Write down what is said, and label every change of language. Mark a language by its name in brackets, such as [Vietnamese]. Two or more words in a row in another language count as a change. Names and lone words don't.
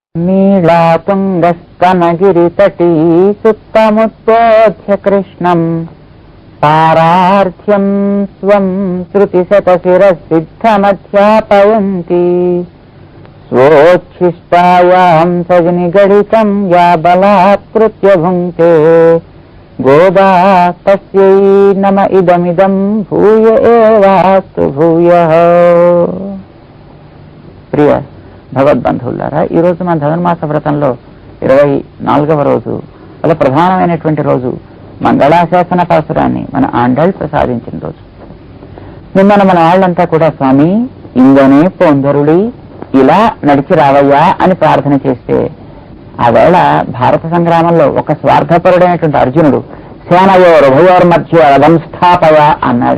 [Sanskrit] नीलातुङ्गस्तनगिरितटी सुप्तमुत्पोध्य कृष्णम् पारार्थ्यं स्वं श्रुतिशतशिरसिद्धमध्यापयन्ति स्वोच्छिष्टायां सजनिगणितं या बलात्कृत्य भुङ्क्ते गोदा तस्यै नम इदमिदं भूय एवास्तु भूयः। [Telugu] प्रिय భగవద్బంధువులారా, ఈ రోజు మన ధనుర్మాస వ్రతంలో 24వ రోజు, అలా ప్రధానమైనటువంటి రోజు మంగళాశాసన పాసురాన్ని మన ఆండాళ్ ప్రసాదించిన రోజు. నిన్న మన వాళ్ళంతా కూడా స్వామి ఇందనే పొందరుడి ఇలా నడిచి రావయ్యా అని ప్రార్థన చేస్తే, ఆవేళ భారత సంగ్రామంలో ఒక స్వార్థపరుడైనటువంటి అర్జునుడు [Sanskrit] సేనయోర్ ఉభయోర్ మధ్య రథం స్థాపయ [Telugu] అన్నాడు.